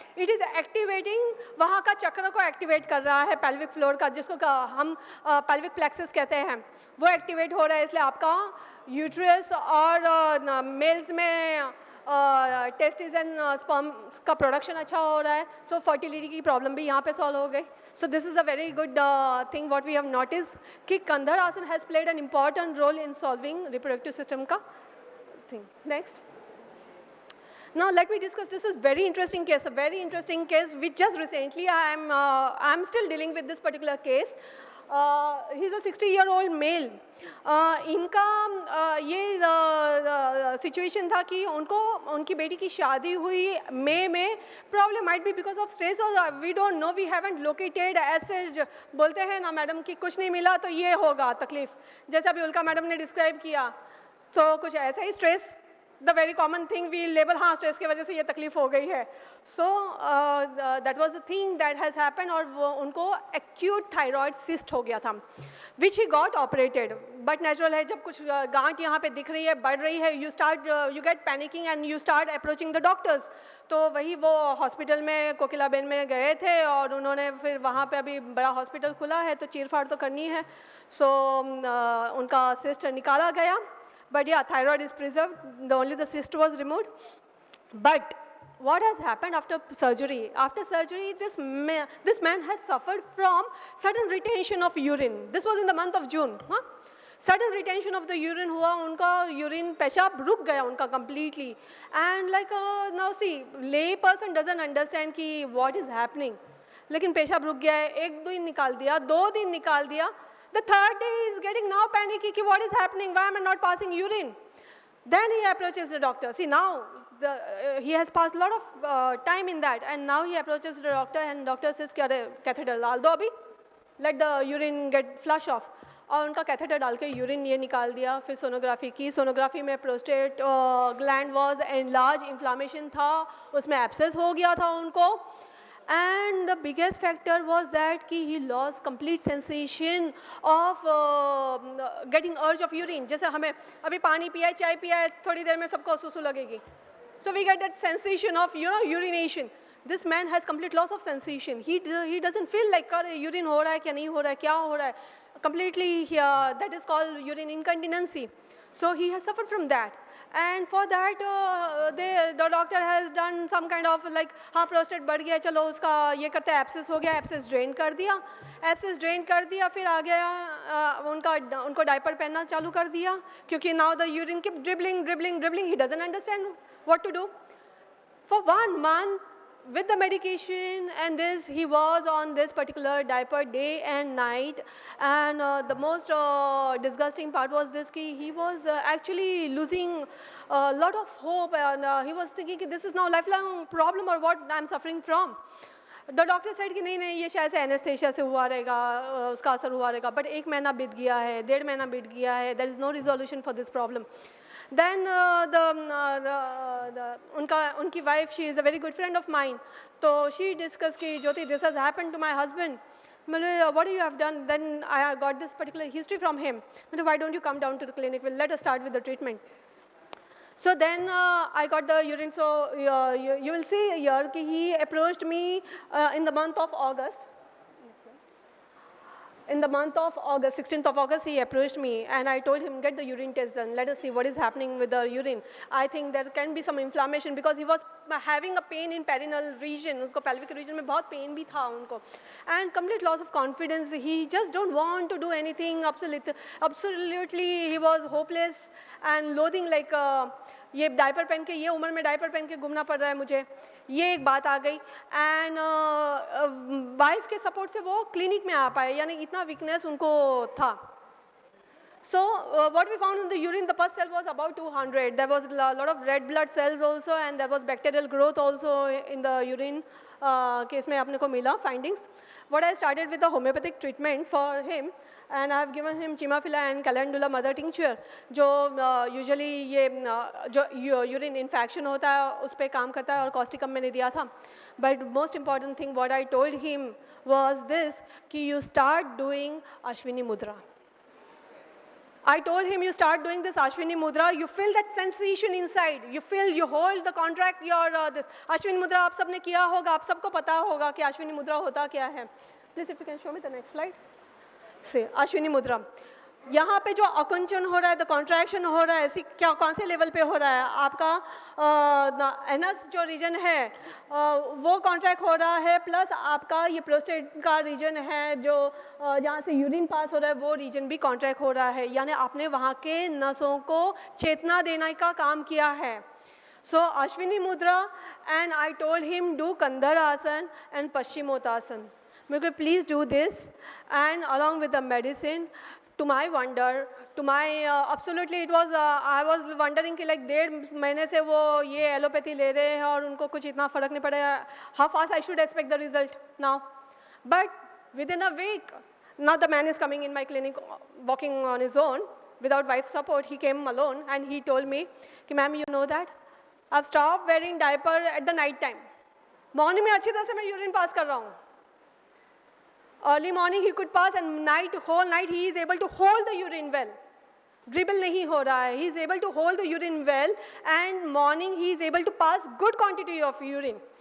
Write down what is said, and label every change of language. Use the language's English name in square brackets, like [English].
[English] it is activating [Hindi] वहाँ का चक्र को एक्टिवेट कर रहा है, पेल्विक फ्लोर का, जिसको हम पेल्विक प्लेक्सस कहते हैं, वो एक्टिवेट हो रहा है. इसलिए आपका यूट्रस और मेल्स में टेस्टिस एंड स्पर्म्स का प्रोडक्शन अच्छा हो रहा है. सो फर्टिलिटी की प्रॉब्लम भी यहाँ पे सॉल्व हो गई. [English] So this is a very good thing what we have noticed [Hindi] कि कंधर आसन [English] has played an important role in solving reproductive system का thing. Next. Now let me discuss, this is very interesting case, a very interesting case which just recently I'm still dealing with this particular case. He's a 60-year-old male. [Hindi] इनका ये situation था कि उनकी बेटी की शादी हुई मई में. [English] problem might be because of stress और we don't know, we haven't located [Hindi] ऐसे बोलते हैं ना मैडम कि कुछ नहीं मिला तो ये होगा तकलीफ, जैसे अभी उल्का मैडम ने डिस्क्राइब किया. तो कुछ ऐसा ही stress, [English] the very common thing we label, [Hindi] हाँ स्ट्रेस की वजह से ये तकलीफ हो गई है. [English] so that was a thing that has happen, [Hindi] और वो उनको एक्यूट थायराइड सिस्ट हो गया था [English] Which he got operated. [Hindi] But natural है, जब कुछ गांठ यहाँ पे दिख रही है, बढ़ रही है, [English] You get panicking and you start approaching the doctors. [Hindi] तो वही वो हॉस्पिटल में कोकिलाबेन में गए थे और उन्होंने फिर वहाँ पे अभी बड़ा हॉस्पिटल खुला है तो चीरफाड़ तो करनी है. सो उनका सिस्ट निकाला गया. [English] But yeah, thyroid is preserved, only the cyst was removed. But what has happened after surgery? After surgery, this man has suffered from sudden retention of urine. This was in the month of June. Sudden retention of the urine [Hindi] हुआ, उनका urine पेशाब रुक गया उनका [English] completely. And like now see, lay person doesn't understand कि what is happening. [Hindi] लेकिन पेशाब रुक गया है, 1 दिन निकाल दिया, 2 दिन निकाल दिया. [English] The third day he is getting now panicky, what is happening, why am I not passing urine? Then he approaches the doctor. See now, he has passed a lot of time in that, and now he approaches the doctor and doctor says, catheter [Hindi] डाल दो अभी, [English] let the urine get flush off. [Hindi] और उनका catheter डाल के urine ये निकाल दिया। फिर सोनोग्राफी की, सोनोग्राफी में [English] prostate gland was enlarge, [Hindi] inflammation था, उसमें एब्सेस हो गया था उनको। [English] And the biggest factor was that कि he lost complete sensation of getting urge of urine. [Hindi] जैसे हमें अभी पानी पिया है, चाय पिया है, थोड़ी देर में सबको सुसु लगेगी. [English] So we get that sensation of urination. This man has complete loss of sensation. [Hindi] He doesn't feel like urine हो रहा है क्या नहीं हो रहा है, क्या हो रहा है. [English] Completely that is called urine incontinency. So he has suffered from that. And for that the doctor has done some kind of like हाँ [Hindi] prostate बढ़ गया, चलो उसका ये करते हैं, abscess हो गया, abscess drain कर दिया, abscess drain कर दिया, फिर आ गया उनको diaper पहनना चालू कर दिया, [English] क्योंकि now the urine keep dribbling, he doesn't understand what to do. For 1 month with the medication and this, he was on this particular diaper day and night. And the most disgusting part was this, कि he was actually losing a lot of hope, and he was thinking कि this is now lifelong problem or what I'm suffering from. [Hindi] The doctor said कि नहीं ये शायद से anaesthesia से हुआ रहेगा, उसका असर हुआ रहेगा. [English] But [Hindi] 1 महीना बीत गया है, 1.5 महीना बीत गया है, [English] there is no resolution for this problem. Then [Hindi] unki [English] wife, she is a very good friend of mine. So she discussed [Hindi] कि [English] Jyoti, this has happened to my husband. What do you have done? Then I got this particular history from him. Why don't you come down to the clinic? Well, let us start with the treatment. So then I got the urine. So you will see here कि he approached me in the month of August. In the month of August, 16th of August, he approached me and I told him, get the urine test done. Let us see what is happening with the urine. I think there can be some inflammation because he was having a pain in perineal region. [Hindi] Usko pelvic region में बहुत pain भी था उनको. [English] And complete loss of confidence. He just don't want to do anything. Absolutely, he was hopeless and loathing like [Hindi] ये diaper पहन के, ये उम्र में डायपर पहन के घूमना पड़ रहा है मुझे, ये एक बात आ गई. एंड वाइफ के सपोर्ट से वो क्लिनिक में आ पाए, यानी इतना वीकनेस उनको था. [English] So what we found in the urine, the pus cell was about 200. There was a lot of red blood cells also, and there was bacterial growth also in the urine case [Hindi] में अपने को मिला [English] findings. What I started with the homeopathic treatment for him, and I have given him Chimafila and Calendula mother tincture, [Hindi] जो usually ये जो urine infection होता है उस पे काम करता है, [English] और causticum [Hindi] मैंने दिया था. [English] But most important thing what I told him was this, कि you start doing Ashwini Mudra. I told him, you start doing this Ashwini Mudra, you feel that sensation inside, you feel, you hold the contract, your this Ashwini Mudra [Hindi] आप सबने किया होगा, आप सबको पता होगा कि Ashwini Mudra होता क्या है. [English] Please if you can show me the next slide. See, Ashwini Mudra. [Hindi] यहाँ पे जो अकुंचन हो रहा है, the contraction हो रहा है, क्या कौन से लेवल पे हो रहा है, आपका एनस जो रीजन है वो कॉन्ट्रैक्ट हो रहा है, प्लस आपका ये प्रोस्टेट का रीजन है जो जहाँ से यूरिन पास हो रहा है वो रीजन भी कॉन्ट्रैक्ट हो रहा है, यानी आपने वहाँ के नसों को चेतना देने का काम किया है. [English] So Ashwini Mudra, and I told him do Kandar Asan and Paschimotaasan. Please do this, and along with the medicine. To my wonder, to my absolutely it was I was wondering कि [Hindi] like 1.5 महीने से वो ये allopathy ले रहे हैं और उनको कुछ इतना फर्क नहीं पड़ा. [English] How fast I should expect the result now? But within a week, now the man is coming in my clinic walking on his own without wife support. He came alone and he told me कि ma'am, you know that I've stopped wearing diaper at the night time. [Hindi] Morning में अच्छी तरह से मैं urine pass कर रहा हूँ. [English] Early morning he could pass, and whole night he is able to hold the urine well. [Hindi] Dribble नहीं हो रहा है. [English] He is able to hold the urine well, and morning he is able to pass good quantity of urine.